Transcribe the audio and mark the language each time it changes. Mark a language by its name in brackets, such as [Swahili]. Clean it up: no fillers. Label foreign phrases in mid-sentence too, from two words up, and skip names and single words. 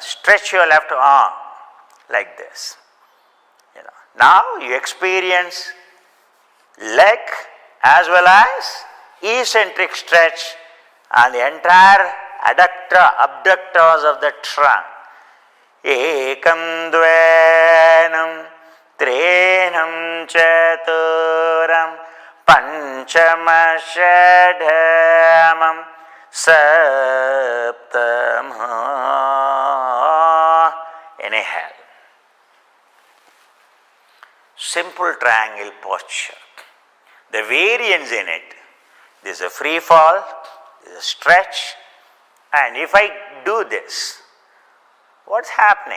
[English] Stretch your left arm like this. Now you experience leg as well as eccentric stretch and the entire abductors of the trunk. [Sanskrit] Ekam dvenam trenam chaturam panchama shadhamam saptamah. [English] Inhale. Simple triangle posture. The variance in it, there is a free fall, there is a stretch, and if I do this, what's happening?